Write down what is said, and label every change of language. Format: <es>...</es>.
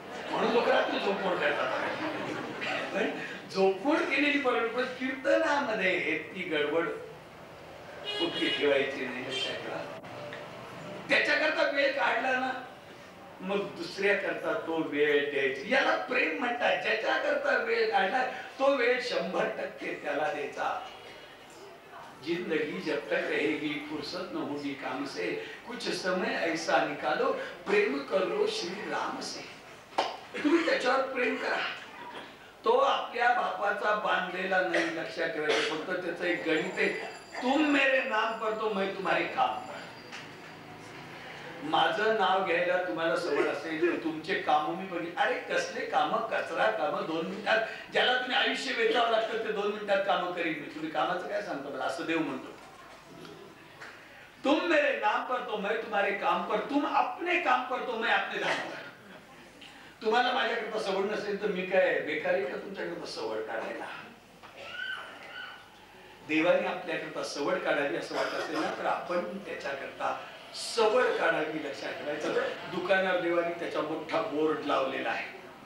<mr>म्हणून लोक रात्री झोपमोड करतात. पण झोपमोड केलेली परंपरा कीर्तनामध्ये ती गडबड कुठली ठेवायची नाही. त्याच्याकरता वेळ काढला ना मग दुसऱ्या करता तो वेळ द्यायची. याला प्रेम म्हणतात. ज्याच्या करता वेळ काढला तो वेळ 100% त्याला द्यायचा.</mr> <hi>जिंदगी जब तक रहेगी फुर्सत न होगी काम से. कुछ समय ऐसा निकालो प्रेम करो श्री राम से.</hi> <mr>तुम्ही त्याच्यावर प्रेम करा. तो आपल्या बापाचा बांधलेला नाही, लक्षात ठेवायचं. फक्त त्याचं एक गणित आहे,</mr> <hi>तुम मेरे नाम पर तो मैं तुम्हारे काम.</hi> <mr>माझं नाव घ्यायला तुम्हाला सवड असेल तर तुमचे काम मी बघितले. अरे कसले काम, कचरा काम 2 मिनिटात, ज्याला तुम्ही आयुष्य वेचावं लागतं ते 2 मिनिटात काम करीन मी. तुम्ही कामाचं काय सांगतो मला, असं देव म्हणतो.</mr> <hi>तुम मेरे नाम पर तो मैं तुम्हारे काम पर, तुम अपने काम पर तो मैं अपने धाम पर.</hi> <mr>तुम्हाला माझ्याकरता सवड नसेल तर मी काय बेकारी का तुमच्याकरता सवड काढायला. देवाने आपल्याकरता सवड काढावी असं वाटत असेल ना तर आपण त्याच्याकरता सवड काढावी लक्षात ठेवायचं. दुकानावर देवानी त्याचा मोठा बोर्ड लावलेला आहे.</mr>